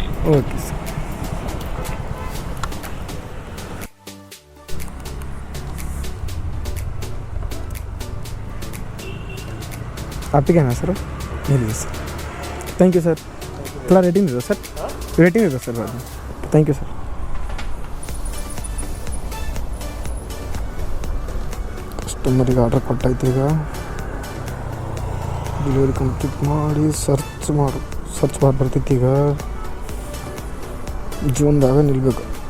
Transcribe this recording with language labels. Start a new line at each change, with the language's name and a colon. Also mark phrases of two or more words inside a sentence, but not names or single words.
Hindi: ओके सर. आप ही क्या ना सर? नहीं सर,
English: thank you
Hindi: सर. थोड़ा रेटिंग दे दो सर. रेटिंग दे दो सर बाद में.
English: thank you
Hindi: सर.
Kannada: ಕಸ್ಟಮರಿಗೆ ಆರ್ಡ್ರ್ ಕೊಟ್ಟಾಯ್ತು. ಈಗ
English: delivery complete
Kannada: ಮಾಡಿ
English: search bar
Kannada: ಬರ್ತೈತಿ. ಈಗ ಜೂನ್ದಾಗ ನಿಲ್ಬೇಕು.